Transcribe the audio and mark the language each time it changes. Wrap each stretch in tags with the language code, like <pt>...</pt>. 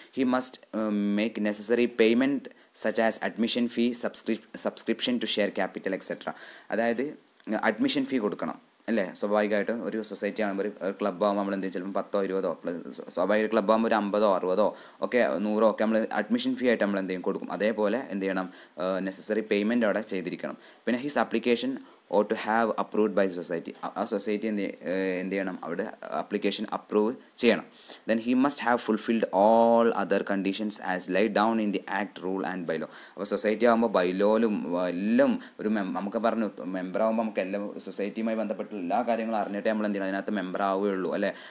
<en>He must make necessary payment such as admission fee, subscription to share capital etcetera.</en> <ml>അതായത് admission fee കൊടുക്കണം അല്ലേ. സ്വാഭാവികമായിട്ടും ഒരു society ആകുമ്പോൾ ഒരു ക്ലബ്ബ് ആകുമ്പോൾ നമ്മൾ എന്ത് ചെയ്യും, ചിലപ്പോൾ 10 or 20 സ്വാഭാവിക ക്ലബ്ബ് ആകുമ്പോൾ ഒരു 50 or 60 ഒക്കെ 100 ഒക്കെ നമ്മൾ അഡ്മിഷൻ ഫീ ആയിട്ട് നമ്മൾ എന്ത് ചെയ്യും, കൊടുക്കും. അതേപോലെ എന്ത് ചെയ്യണം, നെസസറി പേയ്മെൻറ്റ് അവിടെ ചെയ്തിരിക്കണം.</ml> <en>പിന്നെ his application or to have approved by the society.</en> <ml>ആ സൊസൈറ്റി എന്ത് ചെയ്യണം, അവിടെ ആപ്ലിക്കേഷൻ അപ്രൂവ് ചെയ്യണം.</ml> <en>Then he must have fulfilled all other conditions as laid down in the act, rule and bylaw.</en> <ml>അപ്പോൾ society ആകുമ്പോൾ ബൈലോയിലും എല്ലാം ഒരു നമുക്ക് പറഞ്ഞു മെമ്പർ ആകുമ്പോൾ നമുക്ക് എല്ലാം സൊസൈറ്റിയുമായി ബന്ധപ്പെട്ട എല്ലാ കാര്യങ്ങളും അറിഞ്ഞിട്ടേ നമ്മൾ എന്ത് ചെയ്യണം, അതിനകത്ത് മെമ്പർ ആവുകയുള്ളൂ അല്ലേ.</ml>